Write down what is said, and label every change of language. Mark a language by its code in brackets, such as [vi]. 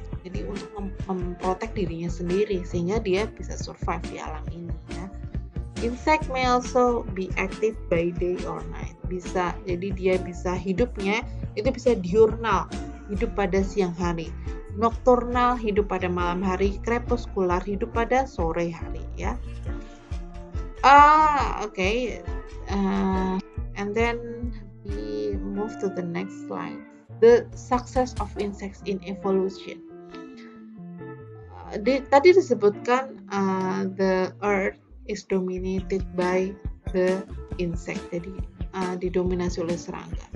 [id] Jadi untuk memprotek dirinya sendiri sehingga dia bisa survive di alam ini ya. [en] Insect may also be active by day or night. [id] Jadi dia bisa hidupnya itu bisa diurnal, hidup pada siang hari. Nocturnal, hidup pada malam hari. Crepuscular, hidup pada sore hari ya. [en] Okay. And then we move to the next slide. The success of insects in evolution. [id] Tadi disebutkan [en] the earth is dominated by the insect. [id] Jadi didominasi oleh serangga.